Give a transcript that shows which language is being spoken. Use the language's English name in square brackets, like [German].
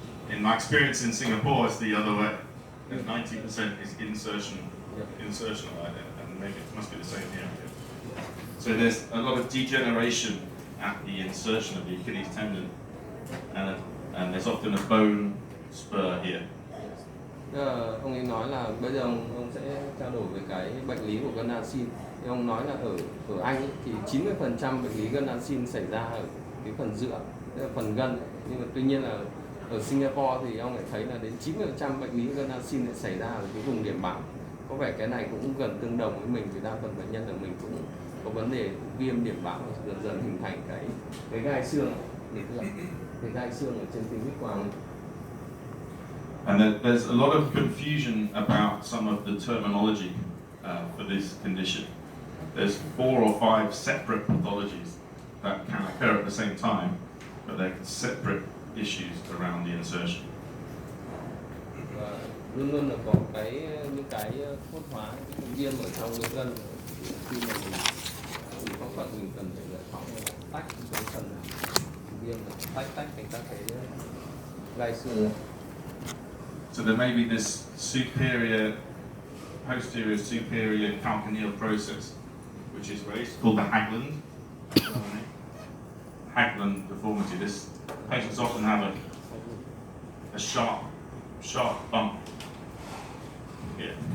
[English] In my experience in Singapore, it's the other way. 90% is insertional, and maybe it must be the same here. So there's a lot of degeneration at the insertion of the Achilles tendon, and there's often a bone spur here. [Vietnamese] Ông ấy nói là bây giờ ông sẽ trao đổi về cái bệnh lý của gân axin. Thì ông nói là ở Anh ấy, thì 90% bệnh lý gân axin xảy ra ở cái phần giữa, tức là phần gân. Nhưng mà tuy nhiên là ở Singapore thì ông lại thấy là đến 90% bệnh lý gân axin lại xảy ra ở cái vùng điểm bám. Có vẻ cái này cũng gần tương đồng với mình, vì đa phần bệnh nhân của mình cũng có vấn đề viêm điểm bám, dần dần hình thành cái gai xương, cái gai xương ở trên tim huyết quang. [English] And there's a lot of confusion about some of the terminology for this condition. There's 4 or 5 separate pathologies that can occur at the same time, but they're separate issues around the insertion. [Vietnamese] Và luôn luôn là có những cái thoát hóa, cái viêm ở trong cái gân. Khi mà mình phẫu thuật mình cần phải giải phóng tách cái phần viêm, tách thành các cái gai xương. [English] So there may be this superior posterior superior calcaneal process, which is raised, called the Haglund. Haglund deformity. This patients often have a sharp bump here.